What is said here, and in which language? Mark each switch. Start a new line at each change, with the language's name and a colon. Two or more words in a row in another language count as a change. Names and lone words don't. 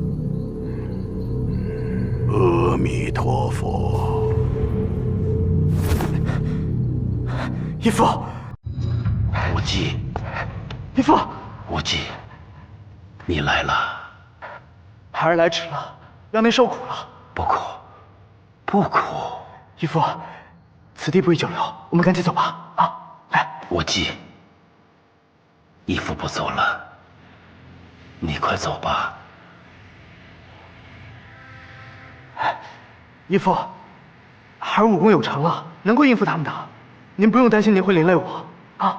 Chinese: 阿彌陀佛。義父，無忌，義父，無忌，你來了。孩兒來遲了，讓您受苦了。不苦，不苦。義父，此地不宜久留，我們趕緊走吧。啊，來。無忌，義父不走了，你快走吧。義父，孩兒武功有成了，能夠應付他們的，您不用擔心您會連累我啊。